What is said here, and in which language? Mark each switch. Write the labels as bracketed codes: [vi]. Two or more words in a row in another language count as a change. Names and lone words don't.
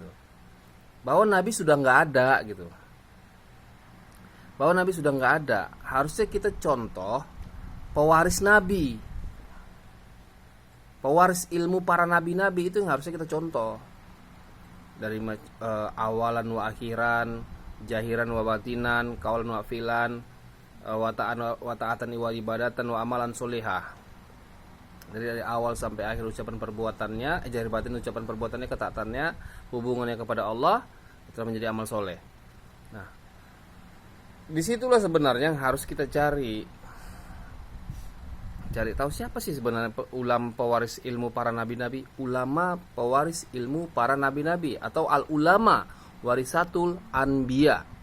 [id] Bahwa Nabi sudah nggak ada gitu. Harusnya kita contoh pewaris Nabi, pewaris ilmu para nabi-nabi, itu yang harusnya kita contoh. [ar] Dari أولاً وآخراً، ظاهراً وباطناً، قولاً وفعلاً، وطاعةً وعبادةً وعملاً صالحاً. [id] Dari awal sampai akhir ucapan perbuatannya, jahir batin ucapan perbuatannya, ketaatannya, hubungannya kepada Allah, itu menjadi amal soleh. Nah, disitulah sebenarnya yang harus kita cari tahu siapa sih sebenarnya ulama pewaris ilmu para nabi-nabi, ulama pewaris ilmu para nabi-nabi, atau [ar] العلماء ورثة الأنبياء.